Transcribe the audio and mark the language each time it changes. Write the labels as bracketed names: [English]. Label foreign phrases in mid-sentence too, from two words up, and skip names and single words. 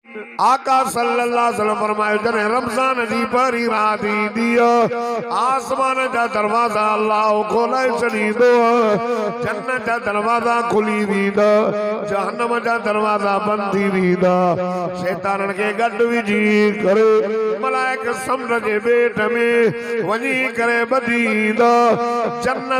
[Sindhi] आका [Arabic] صلى الله عليه وسلم [Sindhi] फरमायो जने रमजान जी परी रात दियो आसमान जा दरवाजा अल्लाह खोले छॾींदो जन्नत जा दरवाजा खुली वेंदा जहन्नम जा दरवाजा बंद थी वेंदा शैतानन खे गॾु विझी करे मलाइक समुंड जे बेट में वञी करे ॿधींदा जन्नत